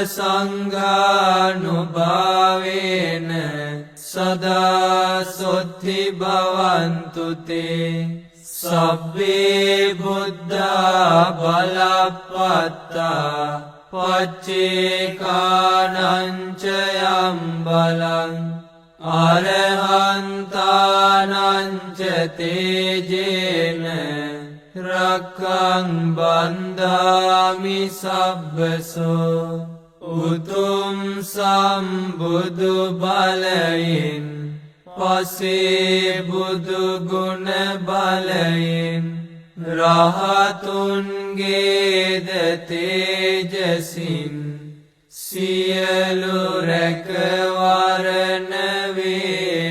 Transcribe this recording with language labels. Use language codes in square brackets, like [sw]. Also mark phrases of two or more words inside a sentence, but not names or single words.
[pi] සංඝානුභාවේන සදා සොත්ති භවන්තු තේ සබ්බේ බුද්ධා බලප්පත්තා පච්චේකානංච යම් බලං අරහන්තානංච තේජේන රක්ඛං බන්ධාමි සබ්බසෝ [si] උතුම් සම්බුදු බලයෙන් පසේ බුදු ගුණ බලයෙන් රහතුන්ගේද තේජසින් සියලු රැකවරණ වේ